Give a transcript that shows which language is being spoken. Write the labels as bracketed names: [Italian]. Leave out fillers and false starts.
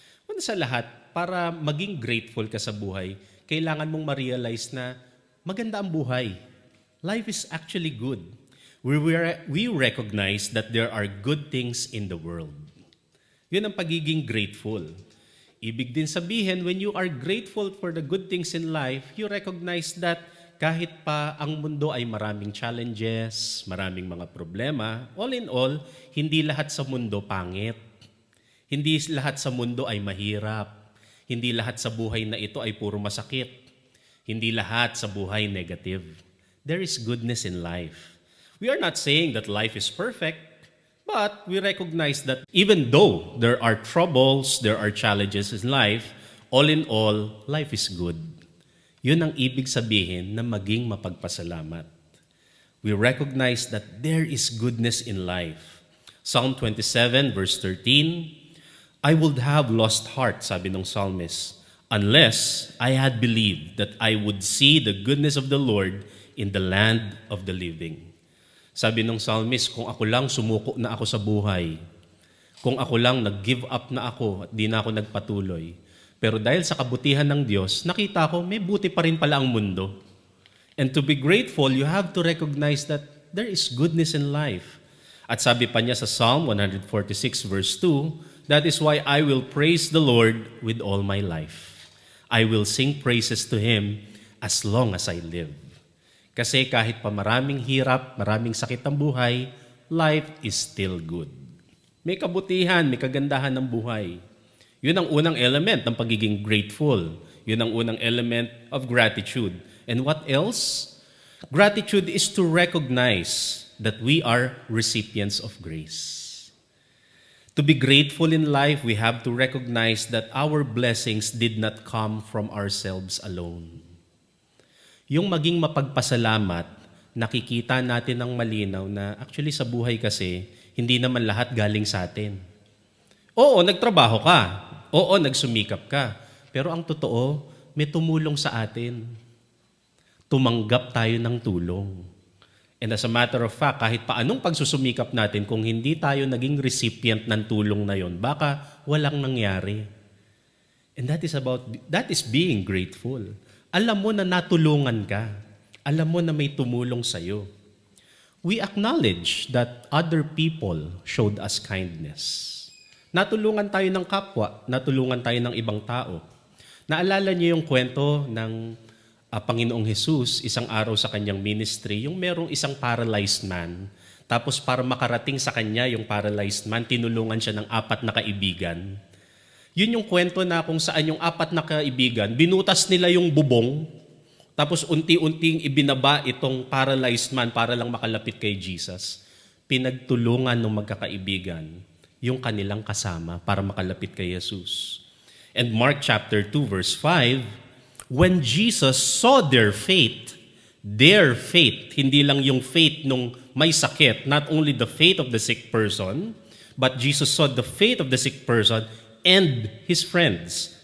[Filipino] Una sa lahat, para maging grateful ka sa buhay, kailangan mong ma-realize na maganda ang buhay. [English] Life is actually good. We recognize that there are good things in the world. [Filipino] Yun ang pagiging grateful. Ibig din sabihin, [English] when you are grateful for the good things in life, you recognize that [Filipino] kahit pa ang mundo ay maraming challenges, maraming mga problema, [English] all in all, [Filipino] hindi lahat sa mundo pangit. Hindi lahat sa mundo ay mahirap. Hindi lahat sa buhay na ito ay puro masakit. Hindi lahat sa buhay negative. [English] There is goodness in life. We are not saying that life is perfect, but we recognize that even though there are troubles, there are challenges in life, all in all, life is good. [Filipino] Yun ang ibig sabihin na maging mapagpasalamat. [English] We recognize that there is goodness in life. Psalm 27 verse 13, I would have lost heart, [Filipino] sabi ng [English] psalmist, unless I had believed that I would see the goodness of the Lord in the land of the living. [Filipino] Sabi ng psalmist, kung ako lang sumuko na ako sa buhay, kung ako lang nag-give up na ako at di na ako nagpatuloy, pero dahil sa kabutihan ng Diyos, nakita ko may buti pa rin pala ang mundo. [English] And to be grateful, you have to recognize that there is goodness in life. [Filipino] At sabi pa niya sa [English] Psalm 146 verse 2, that is why I will praise the Lord with all my life. I will sing praises to Him as long as I live. [Filipino] Kasi kahit pa maraming hirap, maraming sakit ang buhay, [English] life is still good. [Filipino] May kabutihan, may kagandahan ng buhay. Yun ang unang element ng pagiging grateful. Yun ang unang element [English] of gratitude. And what else? Gratitude is to recognize that we are recipients of grace. To be grateful in life, we have to recognize that our blessings did not come from ourselves alone. [Filipino] Yung maging mapagpasalamat, nakikita natin ng malinaw na actually sa buhay kasi, hindi naman lahat galing sa atin. Oo, nagtrabaho ka. Oo, nagsumikap ka. Pero ang totoo, may tumulong sa atin. Tumanggap tayo ng tulong. [English] And as a matter of fact, [Filipino] kahit pa anong pagsusumikap natin, kung hindi tayo naging recipient ng tulong na yon, baka walang nangyari. [English] And that is being grateful. [Filipino] Alam mo na natulungan ka. Alam mo na may tumulong sa'yo. [English] We acknowledge that other people showed us kindness. [Filipino] Natulungan tayo ng kapwa, natulungan tayo ng ibang tao. Naalala niyo yung kwento ng Panginoong Jesus, isang araw sa kanyang ministry, yung merong isang paralyzed man, tapos para makarating sa kanya yung paralyzed man, tinulungan siya ng 4 na kaibigan. Yun yung kwento na kung saan yung 4 na kaibigan, binutas nila yung bubong, tapos unti-unting ibinaba itong paralyzed man para lang makalapit kay Jesus. Pinagtulungan ng magkakaibigan yung kanilang kasama para makalapit kay Jesus. [English] And Mark chapter 2 verse 5, when Jesus saw their faith, [Filipino] hindi lang yung faith nung may sakit, [English] not only the faith of the sick person, but Jesus saw the faith of the sick person and his friends.